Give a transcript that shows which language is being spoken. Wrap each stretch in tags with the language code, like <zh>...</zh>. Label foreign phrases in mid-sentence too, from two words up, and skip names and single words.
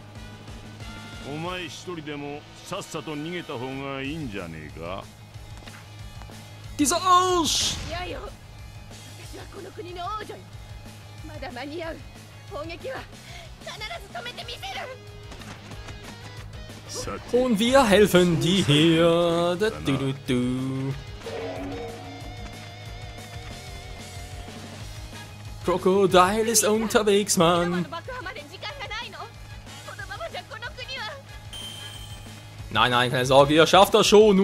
<ja>お前一人でもさっさと逃げた方がいいんじゃねえか？</ja> <de>Dieser Arsch!</de> <ja>いやよ、私はこの国の王女よ。まだ間に合う。砲撃は必ず止めてみせる。</ja> <de>Und wir helfen die hier. Crocodile ist unterwegs, Mann. Nein, nein, keine Sorge, ihr schafft das schon.</de>